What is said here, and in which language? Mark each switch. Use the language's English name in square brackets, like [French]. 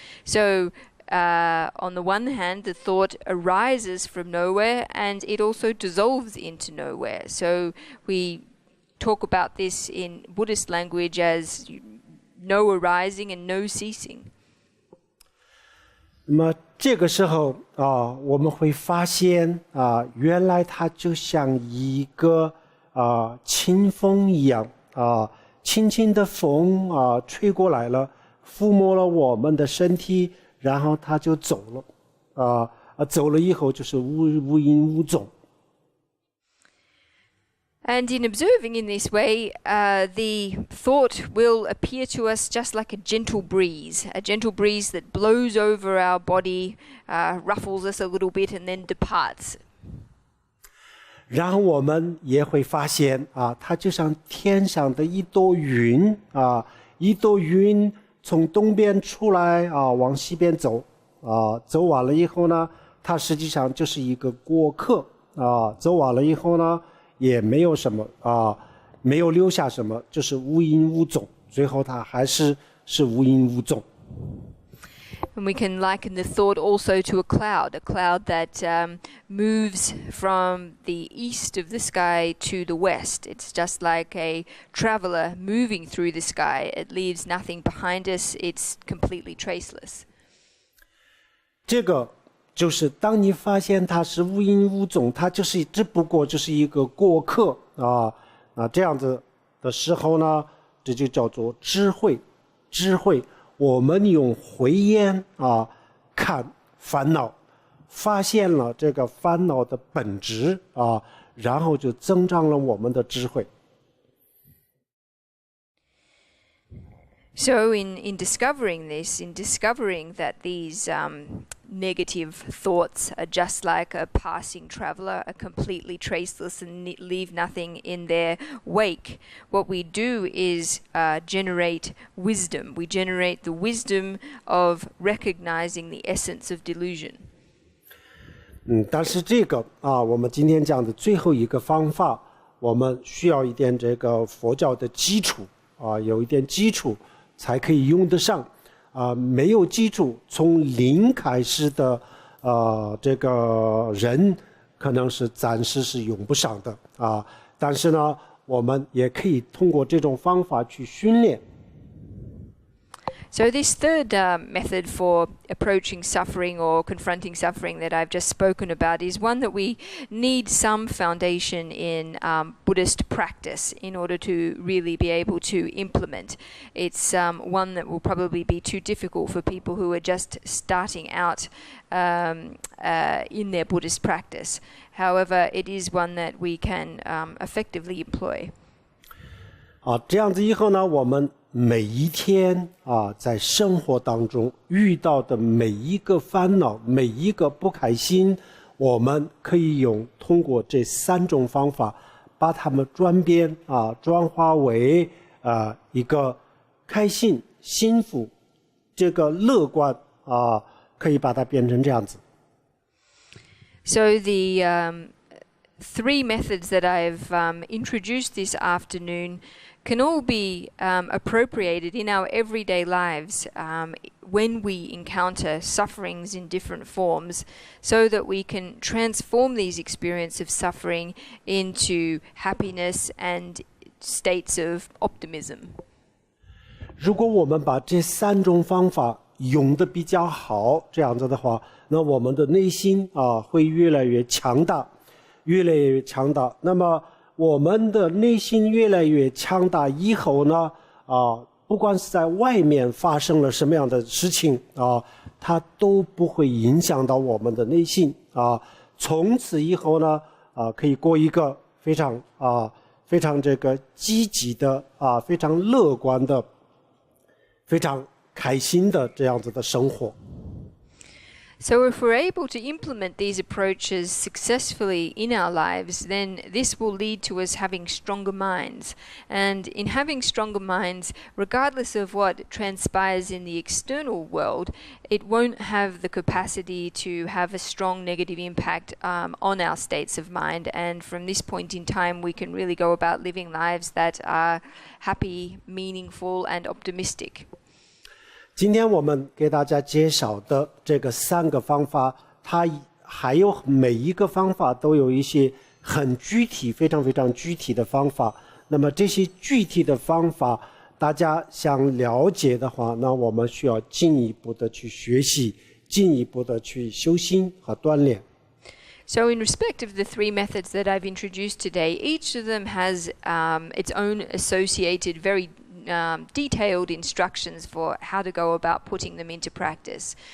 [English] So, on the one hand, the thought arises from nowhere, and it also dissolves into nowhere. So, we talk about this in Buddhist language as no arising and no ceasing. [Chinese] 那么这个时候我们会发现原来它就像一个清风一样轻轻的风吹过来了，抚摸了我们的身体，然后它就走了走了以后就是无影无踪。 [English] And in observing in this way, the thought will appear to us just like a gentle breeze that blows over our body, ruffles us a little bit, and then departs. [Chinese] 然后我们也会发现它就像天上的一朵云一朵云从东边出来往西边走走完了以后呢，它实际上就是一个过客走完了以后呢。也没有什么没有留下什么，就是无影无踪，最后它还是无影无踪。 [English] And we can liken the thought also to a cloud that moves from the east of the sky to the west. It's just like a traveler moving through the sky. It leaves nothing behind us. It's completely traceless. [Chinese] 这个就是当你发现它是无影无踪，它就是只不过就是一个过客这样子的时候呢，这就叫做智慧。我们用慧眼看烦恼，发现了这个烦恼的本质然后就增长了我们的智慧。 [English] So in discovering this, in discovering that these negative thoughts are just like a passing traveler, are completely traceless and leave nothing in their wake, what we do is generate wisdom. We generate the wisdom of recognizing the essence of delusion. [Chinese] 但是这个我们今天讲的最后一个方法，我们需要一点这个佛教的基础有一点基础才可以用得上没有基础从零开始的这个人可能是暂时是用不上的但是呢我们也可以通过这种方法去训练。 [English] So this third method for approaching suffering or confronting suffering that I've just spoken about is one that we need some foundation in Buddhist practice in order to really be able to implement. It's one that will probably be too difficult for people who are just starting out in their Buddhist practice. However, it is one that we can effectively employ. [Chinese] 这样子以后呢，我们每一天在生活当中遇到的每一个烦恼，每一个不开心，我们可以通过这3种方法，把它们转化为一个开心、幸福，这个乐观可以把它变成这样子。 [English] So the 3 methods that I've introduced this afternoon can all be appropriated in our everyday lives when we encounter sufferings in different forms, so that we can transform these experiences of suffering into happiness and states of optimism. [Chinese] 如果我们把这3种方法用得比较好，这样子的话，那我们的内心会越来越强大，越来越强大。那么我们的内心越来越强大以后呢，不管是在外面发生了什么样的事情它都不会影响到我们的内心从此以后呢，可以过一个非常这个积极的非常乐观的、非常开心的这样子的生活。 [English] So if we're able to implement these approaches successfully in our lives, then this will lead to us having stronger minds. And in having stronger minds, regardless of what transpires in the external world, it won't have the capacity to have a strong negative impact on our states of mind. And from this point in time, we can really go about living lives that are happy, meaningful, and optimistic. [Chinese] 今天我们给大家介绍的这个3个方法，它还有每一个方法都有一些很具体、非常非常具体的方法。那么这些具体的方法，大家想了解的话，那我们需要进一步的去学习，进一步的去修心和锻炼。 [English] So in respect of the 3 methods that I've introduced today, each of them has its own associated, very detailed instructions for how to go about putting them into practice.